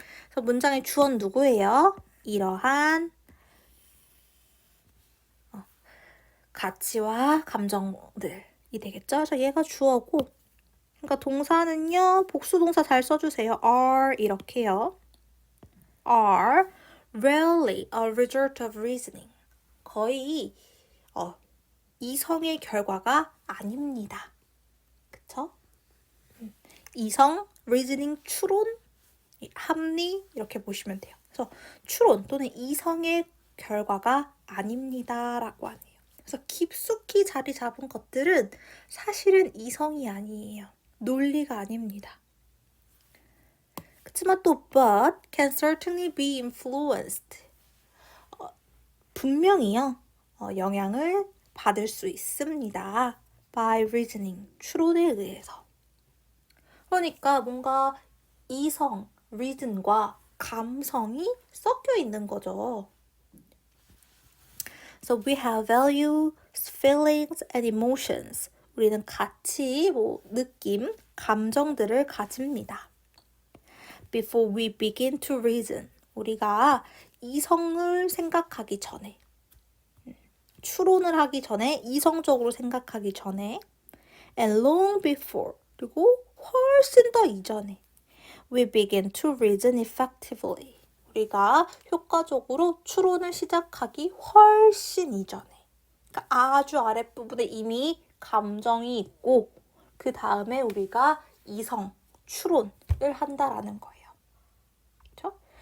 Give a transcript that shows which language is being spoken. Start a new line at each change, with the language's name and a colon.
Korean: 그래서 문장의 주어는 누구예요? 이러한 가치와 감정들이 되겠죠? 그래서 얘가 주어고, 그러니까 동사는요, 복수동사 잘 써주세요. are 이렇게요.
English: are rarely a result of reasoning.
Korean: 거의 이성의 결과가 아닙니다. 그쵸? 이성, reasoning, 추론, 합리 이렇게 보시면 돼요. 그래서 추론 또는 이성의 결과가 아닙니다 라고 하네요. 그래서 깊숙이 자리 잡은 것들은 사실은 이성이 아니에요. 논리가 아닙니다. 그렇지만 또
English: but can certainly be influenced.
Korean: 분명히요. 영향을 받을 수 있습니다.
English: by reasoning.
Korean: 추론에 의해서. 그러니까 뭔가 이성, reason과 감성이 섞여 있는 거죠.
English: So we have values, feelings, and emotions.
Korean: 우리는 가치, 느낌, 감정들을 가집니다.
English: Before we begin to reason.
Korean: 우리가 이성을 생각하기 전에, 추론을 하기 전에, 이성적으로 생각하기 전에,
English: and long before,
Korean: 그리고 훨씬 더 이전에,
English: we begin to reason effectively.
Korean: 우리가 효과적으로 추론을 시작하기 훨씬 이전에, 그러니까 아주 아랫부분에 이미 감정이 있고 그 다음에 우리가 이성, 추론을 한다라는 거예요. 그렇죠?